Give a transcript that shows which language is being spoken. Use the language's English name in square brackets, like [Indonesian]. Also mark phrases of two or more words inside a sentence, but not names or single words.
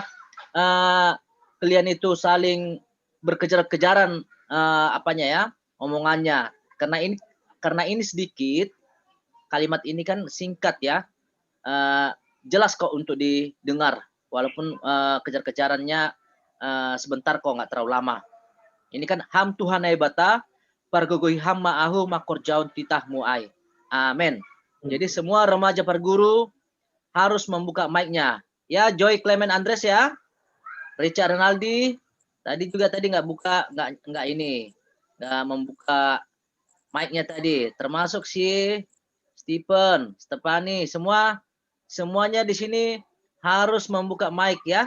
[Indonesian] Kalian itu saling berkejar-kejaran apanya ya, omongannya. Karena ini sedikit, kalimat ini kan singkat ya. Jelas kok untuk didengar. Walaupun kejar-kejarannya sebentar kok, nggak terlalu lama. Ini kan [Batak Simalungun] ham Tuhan bata pargogohi ham ma'ahu makor jaun titah mu'ai. [Indonesian] Amin. Jadi semua remaja perguru harus membuka mic-nya. Ya, Joy Clement Andres ya. Richard Renaldi tadi nggak buka, nggak membuka mic-nya tadi. Termasuk si Stephen, Stefani, semuanya di sini harus membuka mic ya.